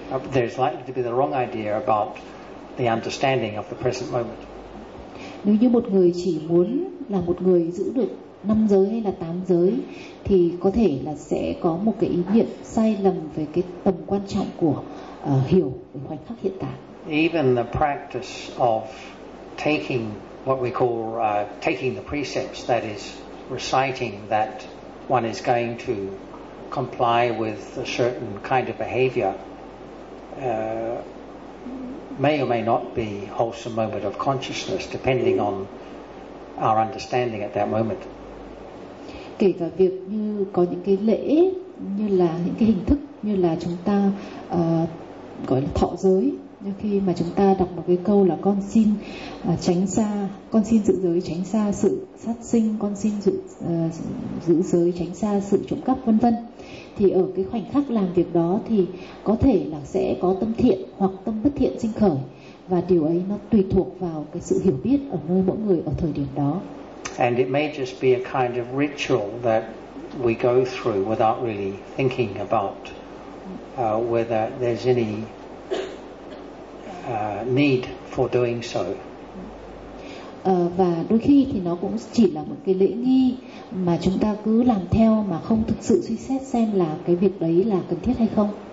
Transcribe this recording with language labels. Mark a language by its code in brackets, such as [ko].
[en] There is likely to be the wrong idea about the understanding of the present moment. [vi] Nếu như một người chỉ muốn là một người giữ được 5 giới hay là 8 giới thì có thể là sẽ có một cái ý niệm sai lầm về cái tầm quan trọng của hiểu khoảnh khắc hiện tại. [en] Even the practice of taking what we call taking the precepts, that is reciting that one is going to comply with a certain kind of behavior, may or may not be a wholesome moment of consciousness depending on our understanding at that moment. [vi] Kể cả việc như có những cái lễ, như là những cái hình thức, như là chúng ta gọi là thọ giới, như khi mà chúng ta đọc một cái câu là con xin tránh xa, con xin giữ giới tránh xa sự sát sinh, con xin giữ giới tránh xa sự trộm cắp, vân vân, thì ở cái khoảnh khắc làm việc đó thì có thể là sẽ có tâm thiện hoặc tâm bất thiện sinh khởi, và điều ấy nó tùy thuộc vào cái sự hiểu biết ở nơi mỗi người ở thời điểm đó. [en] And it may just be a kind of ritual that we go through without really thinking about whether there's any need for doing so. [vi] Và đôi khi thì nó cũng chỉ là một cái lễ nghi mà chúng ta cứ làm theo mà không thực sự suy xét xem là cái việc đấy là cần thiết hay không.